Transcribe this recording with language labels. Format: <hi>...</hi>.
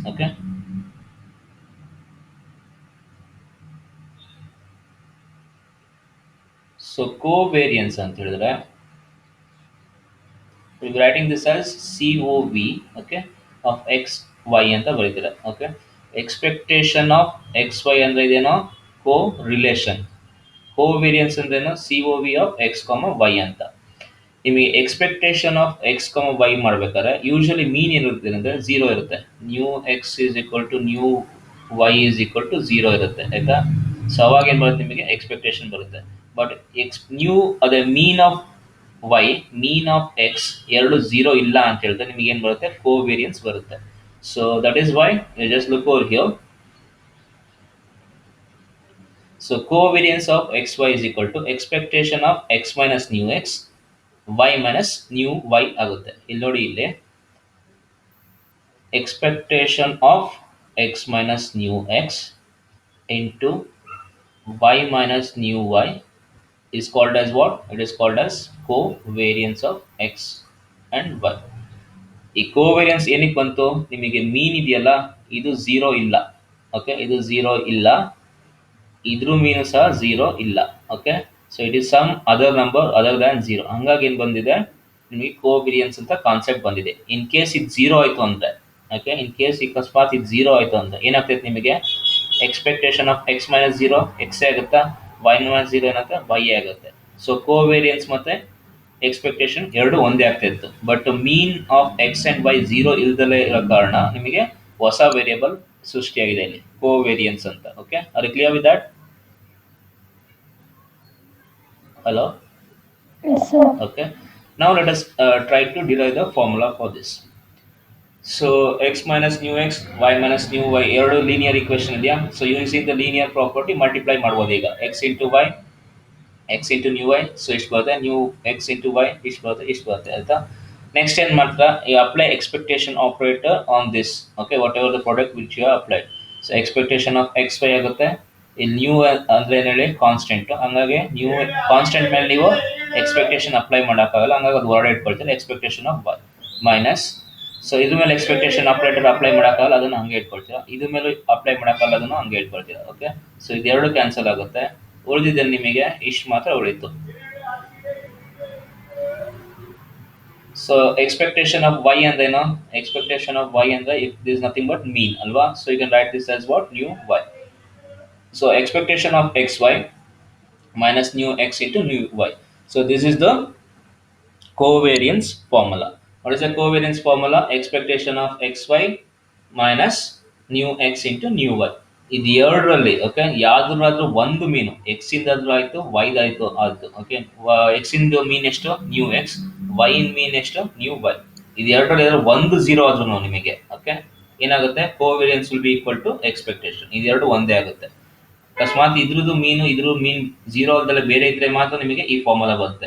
<en>Okay, so covariance</en> <kn>ಅಂತ ಹೇಳಿದ್ರೆ</kn> <en>we will writing this as COV. Okay, of x y</en> <kn>ಅಂತ ಬರೀತೀರಾ.</kn> <en>Okay, expectation of x y ಅಂದ್ರೆ ಇದೇನೋ co-relation, covariance ಅಂದ್ರೇನು COV of x, y ಅಂತ.</en> <kn>ನಿಮಗೆ</kn> <en>Expectation of x y ಮಾಡ್ಬೇಕಾದ್ರೆ usually mean ಏನಿರುತ್ತೆ ಅಂದರೆ ಝೀರೋ ಇರುತ್ತೆ. New x is equal to new y is equal to zero</en> <kn>ಇರುತ್ತೆ, ಆಯ್ತಾ. ಸೊ ಅವಾಗ ಏನು ಬರುತ್ತೆ, ನಿಮಗೆ ಎಕ್ಸ್ಪೆಕ್ಟೇಷನ್ ಬರುತ್ತೆ. ಬಟ್ ನ್ಯೂ ಅದೇ mean of Y, mean of X ಎರಡು ಝೀರೋ ಇಲ್ಲ ಅಂತ ಹೇಳಿದ್ರೆ ನಿಮಗೆ ಏನು ಬರುತ್ತೆ, ಕೋವೇರಿಯನ್ಸ್ ಬರುತ್ತೆ.</kn> <en>So that is why you just look over here. So covariance of x y is equal to expectation of x minus new x y minus new y ಆಗುತ್ತೆ.</en> <kn>ಇಲ್ಲಿ ನೋಡಿ, ಇಲ್ಲಿ</kn> <en>Expectation of x minus new x into y minus new y is called as what? It is called as covariance of x and y.</en> <kn>ಈ covariance ಏನಕ್ಕೆ ಬಂತು, ನಿಮಗೆ ಮೀನ್ ಇದೆಯಲ್ಲ ಇದು ಝೀರೋ ಇಲ್ಲ. ಓಕೆ, ಇದು ಝೀರೋ ಇಲ್ಲ, ಇದ್ರೂ ಮೀನು ಸಹ ಝೀರೋ ಇಲ್ಲ.</kn> <en>Okay, so it is some other number other than zero.</en> <kn>ಹಂಗಾಗಿ ಏನು ಬಂದಿದೆ ನಿಮಗೆ ಕೋವೇರಿಯನ್ಸ್ ಅಂತ ಕಾನ್ಸೆಪ್ಟ್ ಬಂದಿದೆ. ಇನ್ ಕೇಸ್ ಇದು ಝೀರೋ ಆಯಿತು ಅಂದರೆ, ಓಕೆ, ಇನ್ ಕೇಸ್ ಅಕಸ್ಮಾತ್ ಇದು ಝೀರೋ ಆಯಿತು ಅಂದರೆ ಏನಾಗ್ತೈತೆ ನಿಮಗೆ, expectation of X minus zero ಎಕ್ಸೇ ಆಗುತ್ತಾ, ವೈ ಮೈನಸ್ ಝೀರೋ ಏನಾಗುತ್ತೆ, ವೈ ಆಗುತ್ತೆ. ಸೊ ಕೋವೇರಿಯನ್ಸ್ ಮತ್ತು ಎಕ್ಸ್ಪೆಕ್ಟೇಷನ್ ಎರಡು ಒಂದೇ ಆಗ್ತಾ ಇತ್ತು. But mean of X and Y zero ಇಲ್ದಲೇ ಇರೋ ಕಾರಣ ನಿಮಗೆ ಹೊಸ ವೇರಿಯೇಬಲ್ ಸೃಷ್ಟಿಯಾಗಿದೆ ಇಲ್ಲಿ, ಕೋವೇರಿಯನ್ಸ್ ಅಂತ.</kn> <en>Okay, are clear with that? Hello? Yes, sir. Okay, now let us try to derive the formula for this. So x minus new x, y minus new y</en> <kn>ಎರಡು linear equation ಇದೆಯಾ.</kn> <en>so using the linear property multiply</en> <kn>ಮಾಡ್ಬೋದು.</kn> <en>ಈಗ x into y, x into new y, so ಇಷ್ಟು ಬರುತ್ತೆ. New x into y</en> <kn>ಇಷ್ಟು ಬರುತ್ತೆ, ಇಷ್ಟು ಬರುತ್ತೆ, ಆಯಿತಾ.</kn> <en>Next ಏನು ಮಾಡ್ತಾ, you apply expectation operator on this. Okay, whatever the product which you applied. So expectation of x y</en> <kn>ಆಗುತ್ತೆ. ಇಲ್ಲಿ ನ್ಯೂ ಅಂದರೆ ಏನು ಹೇಳಿ, ಕಾನ್ಸ್ಟೆಂಟು. ಹಂಗಾಗಿ ನ್ಯೂ ಕಾನ್ಸ್ಟೆಂಟ್ ಮೇಲೆ ನೀವು ಎಕ್ಸ್ಪೆಕ್ಟೇಷನ್ ಅಪ್ಲೈ ಮಾಡೋಕ್ಕಾಗಲ್ಲ, ಹಂಗಾಗಿ ಅದು ಹೊರಡೆ ಇಟ್ಕೊಳ್ತಾರೆ. Expectation of Y minus, so ಇದ್ರ ಮೇಲೆ ಎಕ್ಸ್ಪೆಕ್ಟೇಷನ್ ಆಪರೇಟರ್ ಅಪ್ಲೈ ಮಾಡೋಕ್ಕಾಗಲ್ಲ, ಅದನ್ನು ಹಂಗೆ ಇಟ್ಕೊಳ್ತೀರಾ. ಇದ್ರ ಮೇಲೆ ಅಪ್ಲೈ ಮಾಡೋಕ್ಕಾಗಲ್ಲ, ಅದನ್ನು ಹಂಗೆ ಇಟ್ಕೊಳ್ತೀರಾ. ಓಕೆ, ಸೊ ಇದೆರಡು ಕ್ಯಾನ್ಸಲ್ ಆಗುತ್ತೆ. ಉಳಿದಿದೆ ನಿಮಗೆ ಇಷ್ಟು ಮಾತ್ರ ಉಳಿತು.</kn> <en>so expectation of y</en> <kn>ಅಂದ್ರೇನು?</kn> <en>Expectation of y ಅಂದ್ರೆ it is nothing but mean ಅಲ್ವಾ? So you can write this as what new y. So expectation of x y minus new x into new y. So this is the covariance formula. What is the covariance formula? Expectation of xy minus new x into new y.</en> <kn>ಇದು ಎರಡರಲ್ಲಿ okay ಯಾವ್ದಾದ್ರೂ ಒಂದು ಮೀನು X ಇಂದಾದ್ರೂ ಆಯ್ತು Y ಆಯ್ತು ಆಯ್ತು okay. X ಇಂದು ಮೀನ್ ಎಷ್ಟು? New X. Y ಇನ್ ಮೀನ್ ಎಷ್ಟು? New Y. ಇದು ಎರಡರಲ್ಲಿ ಒಂದು ಝೀರೋ ಆದ್ರೂ ನಿಮಗೆ ಓಕೆ ಏನಾಗುತ್ತೆ? Covariance will be equal to expectation. ಇದೆರಡು ಒಂದೇ ಆಗುತ್ತೆ. ಅಕಸ್ಮಾತ್ ಇದ್ರ ಮೀನ್ ಜೀರೋ ಅಲ್ಲದೆ ಬೇರೆ ಇದ್ರೆ ಮಾತ್ರ ನಿಮಗೆ ಈ ಫಾರ್ಮುಲಾ ಬರುತ್ತೆ.</kn>